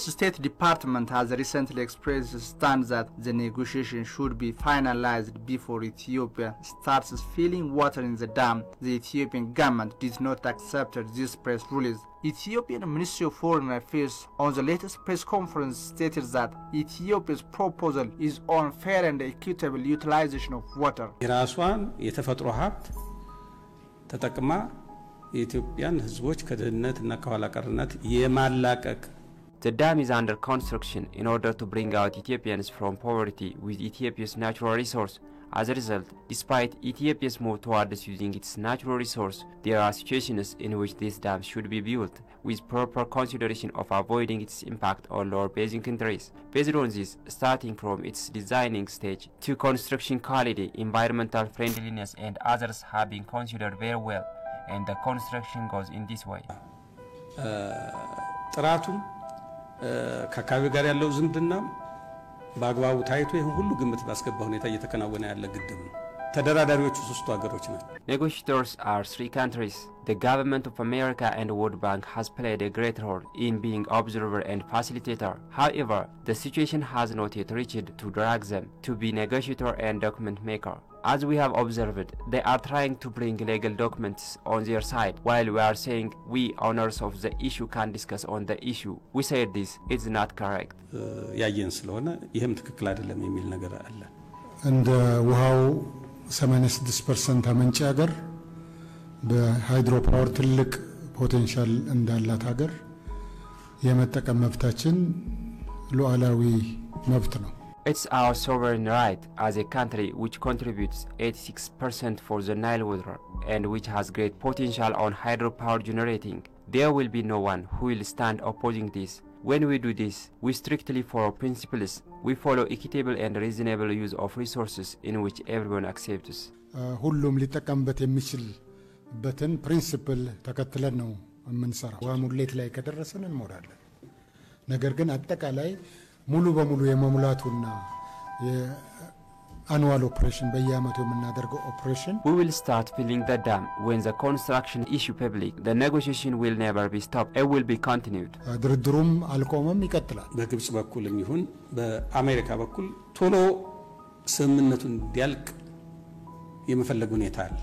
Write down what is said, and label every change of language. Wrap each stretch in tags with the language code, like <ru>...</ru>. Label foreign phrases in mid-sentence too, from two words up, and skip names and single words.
<en>State Department has recently expressed its stance that the negotiation should be finalized before Ethiopia starts filling water in the dam. The Ethiopian government did not accept this press release. Ethiopian Ministry of Foreign Affairs on the latest press conference stated that Ethiopia's proposal is on fair and equitable utilization of water.</en> <am>የራሷን የተፈጥሮ ሀብት ተጠቅማ የኢትዮጵያን ህዝቦች ከድህነትና ከኋላ ቀርነት የማላቀቅ</am> <en>The dam is under construction in order to bring out Ethiopians from poverty with Ethiopia's natural resource. As a result, despite Ethiopia's move towards using its natural resource, there are situations in which this dam should be built with proper consideration of avoiding its impact on lower basin countries. Based on this, starting from its designing stage to construction quality, environmental friendliness and others have been considered very well, and the construction goes in this way.</en> <am>ከአካባቢ ጋር ያለው ዝምድና በአግባቡ ታይቶ ይሄን ሁሉ ግምት ባስገባ ሁኔታ እየተከናወነ ያለ ግድብ ነው። ተደራዳሪዎቹ ሶስቱ ሀገሮች ናቸው።</am> <en>Negotiators are three countries. The government of America and World Bank has played a great role in being observer and facilitator. However, the situation has not yet reached to drag them to be negotiator and document maker. As we have observed, they are trying to bring legal documents on their side, while we are saying we owners of the issue can discuss on the issue. We said this is not correct.</en> <am>ያየን ስለሆነ ይሄም ትክክል አይደለም የሚል ነገር አለ። እንደ ውሃው 86% አመንጭ ሀገር በሃይድሮ ፓወር ትልቅ ፖቴንሻል እንዳላት ሀገር የመጠቀም መብታችን ሉዓላዊ መብት ነው።</am> <en>It's our sovereign right as a country which contributes 86% for the Nile water and which has great potential on hydropower generating. There will be no one who will stand opposing this. When we do this, we strictly follow principles. We follow equitable and reasonable use of resources in which everyone accepts.</en> <am>ሁሉም ሊጠቀምበት የሚችልበትን ፕሪንሲፕል ተከትለን ነው የምንሰራው። ሙሌት ላይ ከደረሰን እንሞላለን። ነገር ግን አጠቃላይ ሙሉ በሙሉ የመሙላቱና የአኑዋል ኦፕሬሽን በየአመቱ የምናደርገው ኦፕሬሽን</am> <en>We will start filling the dam when the construction issue public. The negotiation will never be stopped. It will be continued.</en> <am>ድርድሩም አልቆመም ይቀጥላል። በግብጽ በኩልም ይሁን በአሜሪካ በኩል ቶሎ ስምምነቱን እንዲያልቅ የመፈለግ ሁኔታ አለ።</am>